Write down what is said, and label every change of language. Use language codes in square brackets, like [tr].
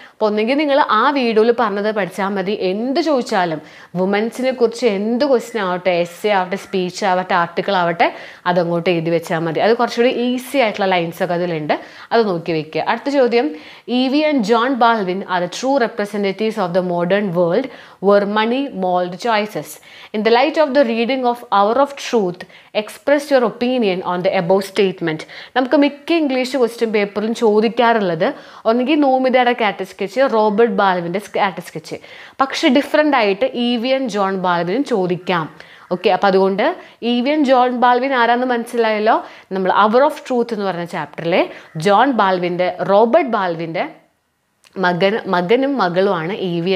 [ml] അപ്പോൾ ഒന്നെങ്കിൽ നിങ്ങൾ ആ വീഡിയോയിൽ പറഞ്ഞത് പഠിച്ചാൽ മതി. എന്ത് ചോദിച്ചാലും വുമൻസിനെ കുറിച്ച് എന്ത് ക്വസ്റ്റ്യൻ ആവട്ടെ, എസ്സേ ആവട്ടെ, സ്പീച്ച് ആവട്ടെ, ആർട്ടിക്കിൾ ആവട്ടെ, അതങ്ങോട്ട് എഴുതി വെച്ചാൽ മതി. അത് കുറച്ചുകൂടി ഈസി ആയിട്ടുള്ള ലൈൻസൊക്കെ അതിലുണ്ട്, അത് നോക്കി വെക്കുക. അടുത്ത ചോദ്യം, [en] E V. And John Balvin are the true representatives of the modern world were money mold choices. In the light of the reading of Hour of Truth, express your opinion on the above statement. [ml] നമുക്ക് മിക്ക English question പേപ്പറിലും ചോദിക്കാറുള്ളത് ഒന്നുകിൽ നോമിതയുടെ കാറ്റ sketch, Robert ബാൽവിൻ്റെ കാറ്റ sketch. പക്ഷെ different ആയിട്ട് ഇ.വി. And John ബാൽവിനും ചോദിക്കാം. Okay, അപ്പോൾ അതുകൊണ്ട് ഇ.വി. And John Balvin ആരാന്ന് മനസ്സിലായല്ലോ. നമ്മൾ അവർ ഓഫ് ട്രൂത്ത് എന്ന് പറഞ്ഞ ചാപ്റ്ററിലെ ജോൺ ബാൽവിൻ്റെ, റോബർട്ട് ബാൽവിൻ്റെ മകനും മകളുമാണ് ഇ.വി.